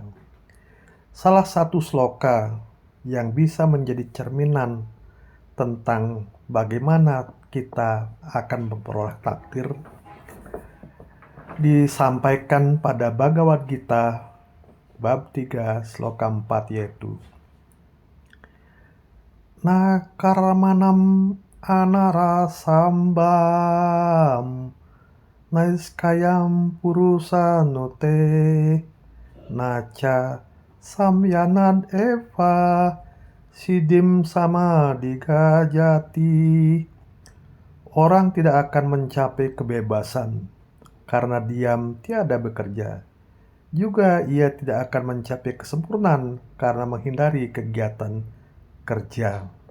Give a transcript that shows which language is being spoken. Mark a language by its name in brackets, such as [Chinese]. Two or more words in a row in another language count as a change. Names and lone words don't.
[Indonesian] Salah satu sloka yang bisa menjadi cerminan tentang bagaimana kita akan memperoleh takdir disampaikan pada Bhagavad Gita bab 3 sloka 4, yaitu [Sanskrit] Na karmanam anarasambam naiskayam purusanote naca samyanad eva sidim sama digajati. [Indonesian] Orang tidak akan mencapai kebebasan karena diam tiada bekerja, Juga ia tidak akan mencapai kesempurnaan karena menghindari kegiatan kerja.